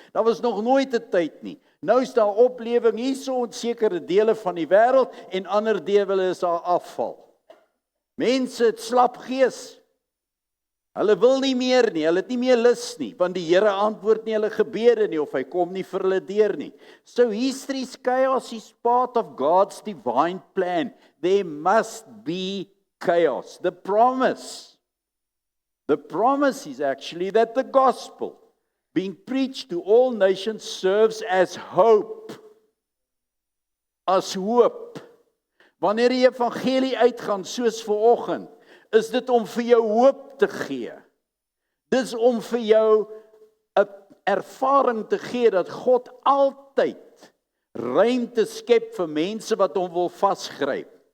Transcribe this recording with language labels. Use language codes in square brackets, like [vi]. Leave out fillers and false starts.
[af] Daar was nog nooit 'n tyd nie. Nou is daar oplewing hierso in sekere dele van die wêreld en ander dele is daar afval. Mense het slap gees. Hulle wil nie meer nie, hulle het nie meer lus nie, want die Here antwoord nie hulle gebede nie, of hy kom nie vir hulle deur nie. [en] So history's chaos is part of God's divine plan. There must be chaos. The promise is actually that the gospel being preached to all nations serves as hope. [af] As hoop. Wanneer die evangelie uitgaan soos vanoggend, is dit om vir jou hoop te gee. Dis om vir jou 'n ervaring te gee dat God altyd ruimte skep vir mense wat hom wil vasgryp.